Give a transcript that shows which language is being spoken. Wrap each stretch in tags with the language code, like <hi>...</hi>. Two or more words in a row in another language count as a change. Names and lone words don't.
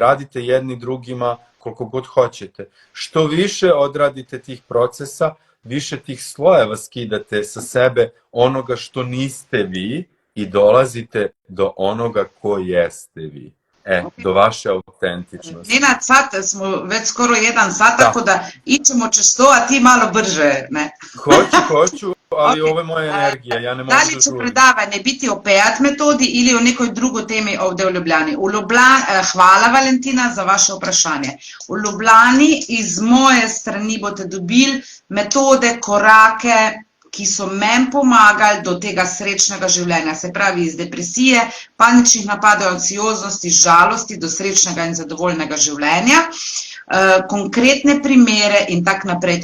<sr>Radite jedni drugima koliko god hoćete. Što više odradite tih procesa, više tih slojeva skidate sa sebe onoga što niste vi i dolazite do onoga ko jeste vi. Do vaše autentičnosti. Nenad, sad smo već skoro 1 sat, tako da ićemo čez to, a ti malo brže, ne? Hoću, ali ovo je moja energija, ja ne mogu da žurim. Da li će predavanje biti o PEAT metodi ili o nekoj drugoj temi ovde u Ljubljani?</sr> <sl>Hvala, Valentina, za vaše vprašanje. V Ljubljani iz moje strani boste dobili metode, korake, ki so meni pomagali do tega srečnega življenja, se pravi iz depresije, paničnih napadov, anksioznosti, žalosti do srečnega in zadovoljnega življenja, konkretne primere in tak naprej.</sl>